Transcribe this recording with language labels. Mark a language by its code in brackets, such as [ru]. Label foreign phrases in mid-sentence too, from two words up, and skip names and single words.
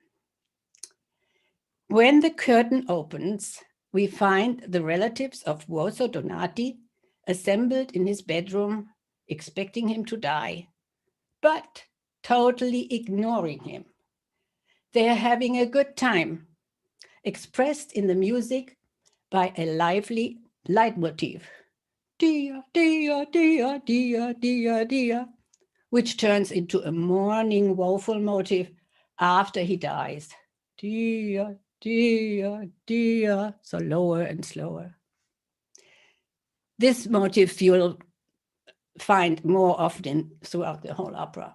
[en] When the curtain opens, we find the relatives of Buoso Donati assembled in his bedroom, expecting him to die, but totally ignoring him. They are having a good time, expressed in the music by a lively leitmotif, dia, dia, dia, dia, dia, dia, which turns into a mourning, woeful motif after he dies. Dia, dia, dia, so lower and slower. This motif you'll find more often throughout the whole opera.